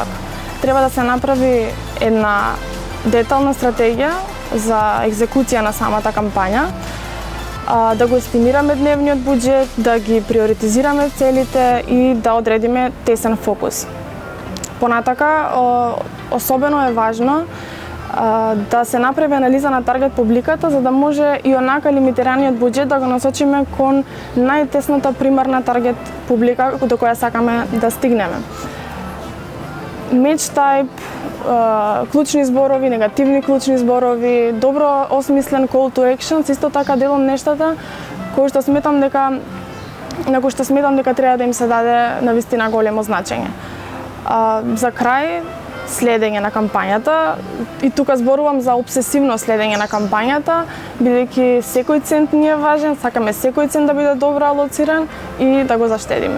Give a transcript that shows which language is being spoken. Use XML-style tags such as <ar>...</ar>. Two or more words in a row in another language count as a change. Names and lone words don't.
<mk>Треба да се направи една детална стратегија за екзекуција на самата кампања, да го естимираме дневниот буџет, да ги приоритизираме целите и да одредиме тесен фокус. Понатака, особено е важно да се направи анализа на таргет публиката, за да може и онака лимитираниот буџет да го насочиме кон најтесната примарна таргет публика до која сакаме да стигнеме.</mk> <en>Match type,</en> <mk>клучни зборови, негативни клучни зборови, добро осмислен</mk> <en>call to action,</en> <mk>исто така дел од нештата на кои што сметам дека треба да им се даде навистина големо значење. За крај, следење на кампањата, и тука зборувам за обсесивно следење на кампањата, бидејќи секој цент ни е важен, сакаме секој цент да биде добро алоциран и да го заштедиме.</mk>